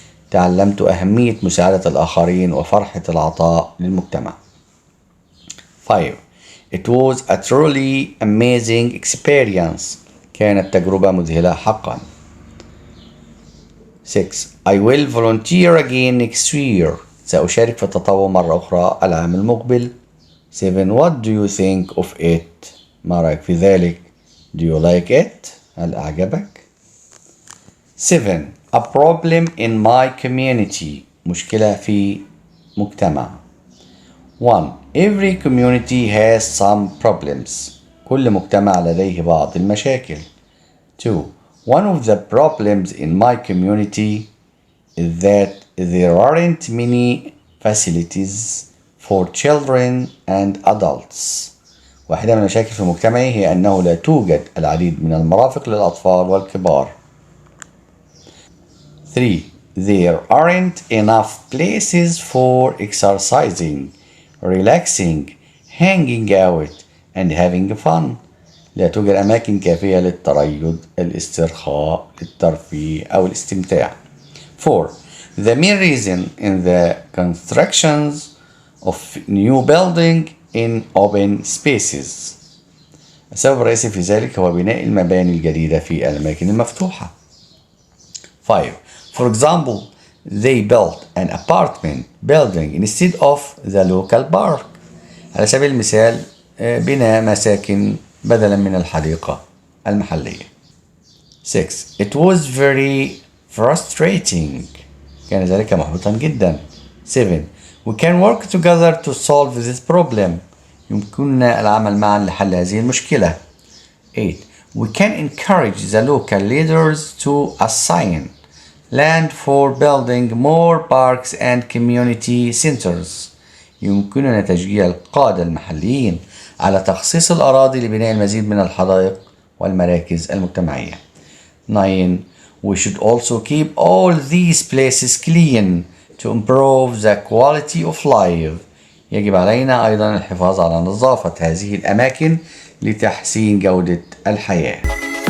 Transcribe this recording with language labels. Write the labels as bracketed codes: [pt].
[ar] تعلمت أهمية مساعدة الآخرين وفرحة العطاء للمجتمع. [en] 5. It was a truly amazing experience. [ar] كانت تجربة مذهلة حقا. [en] 6. I will volunteer again next year. [ar] سأشارك في التطوع مرة أخرى العام المقبل. [en] 7. What do you think of it? [ar] ما رأيك في ذلك؟ [en] Do you like it? [ar] هل أعجبك؟ 7. [en] A problem in my community. [ar] مشكلة في مجتمع. 1. [en] Every community has some problems. [ar] كل مجتمع لديه بعض المشاكل. [en] 2. One of the problems in my community is that there aren't many facilities for children and adults. [ar] واحدة من المشاكل في مجتمعي هي أنه لا توجد العديد من المرافق للأطفال والكبار. [en] 3. There aren't enough places for exercising, relaxing, hanging out, and having fun. [ar] لا توجد أماكن كافية للتريض، الاسترخاء، الترفيه أو الاستمتاع. [en] 4. The main reason in the constructions of new building in open spaces. [ar] السبب الرئيسي في ذلك هو بناء المباني الجديدة في الأماكن المفتوحة. [en] 5. For example, they built an apartment building instead of the local park. [ar] على سبيل المثال بناء مساكن بدلا من الحديقة المحلية. [en] 6. It was very frustrating. [ar] كان ذلك محبطا جدا. 7. [en] We can work together to solve this problem. [ar] يمكننا العمل معا لحل هذه المشكلة. [en] 8. We can encourage the local leaders to assign land for building more parks and community centers. [ar] يمكننا تشجيع القادة المحليين على تخصيص الأراضي لبناء المزيد من الحدائق والمراكز المجتمعية. [en] 9. We should also keep all these places clean to improve the quality of life. [ar] يجب علينا أيضا الحفاظ على نظافة هذه الأماكن لتحسين جودة الحياة.